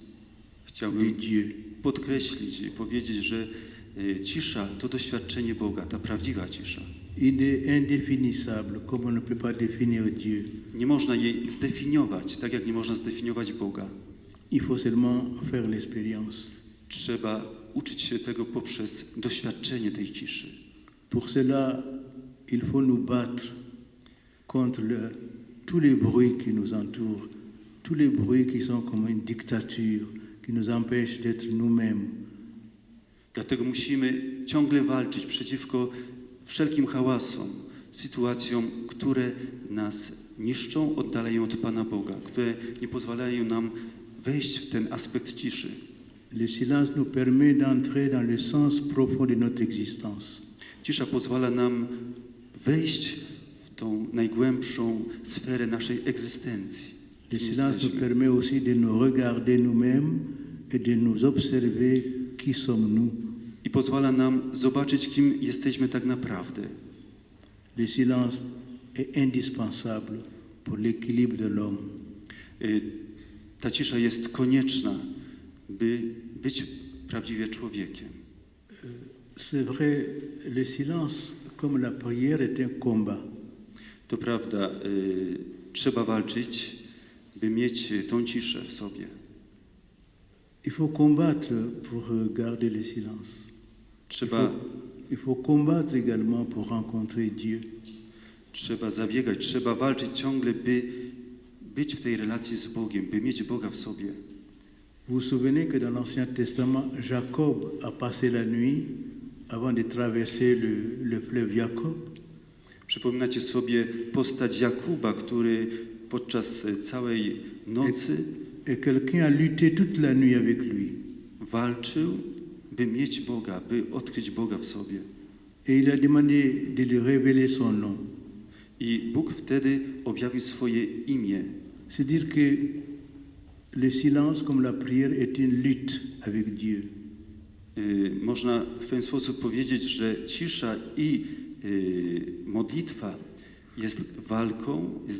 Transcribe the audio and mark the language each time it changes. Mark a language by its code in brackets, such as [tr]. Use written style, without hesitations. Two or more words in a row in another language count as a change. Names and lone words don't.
[pl] Chciałbym [fr] Dieu. [pl] podkreślić i powiedzieć, że cisza to doświadczenie Boga, ta prawdziwa cisza. [fr] Il est indéfinissable, comme on ne peut pas définir Dieu. [pl] Nie można jej zdefiniować, tak jak nie można zdefiniować Boga. [fr] Il faut seulement faire l'expérience. [pl] Trzeba uczyć się tego poprzez doświadczenie tej ciszy. [fr] Pour cela, il faut nous battre contre tous les bruits qui nous entourent, tous les bruits qui sont comme une dictature, qui nous empêchent d'être nous-mêmes. [pl] Dlatego musimy ciągle walczyć przeciwko wszelkim hałasom, sytuacjom, które nas niszczą, oddalają od Pana Boga, które nie pozwalają nam wejść w ten aspekt ciszy. [fr] Le silence nous permet d'entrer dans le sens profond de notre existence. [pl] Cisza pozwala nam wejść w tą najgłębszą sferę naszej egzystencji. [fr] Le [pl] Kim [fr] silence nous [pl] jesteśmy. [fr] permet aussi de nous regarder nous-mêmes et de nous observer qui sommes-nous. [pl] I pozwala nam zobaczyć, kim jesteśmy tak naprawdę. [fr] Le silence est indispensable pour l'équilibre de l'homme. [pl] Ta cisza jest konieczna, by być prawdziwie człowiekiem. [fr] C'est vrai, le silence, comme la prière, est un combat. [pl] To prawda, trzeba walczyć, by mieć tą ciszę w sobie. [fr] Il faut combattre pour garder le silence. Il faut combattre également pour rencontrer Dieu. [pl] Trzeba zabiegać, trzeba walczyć ciągle, by być w tej relacji z Bogiem, by mieć Boga w sobie. [fr] Vous vous souvenez que dans l'Ancien Testament, Jacob a passé la nuit avant de traverser le fleuve Jacob. [pl] Przypominacie sobie postać Jakuba, który podczas całej nocy [fr] Et quelqu'un a lutté toute la nuit avec lui. [pl] walczył, by mieć Boga, by odkryć Boga w sobie. [fr] Et il a demandé de lui révéler son nom. [pl] I Bóg wtedy objawił swoje imię. [fr] C'est dire que le silence, comme la prière, est une lutte avec Dieu. [pl] Można w ten sposób powiedzieć, że cisza i modlitwa jest walką, jest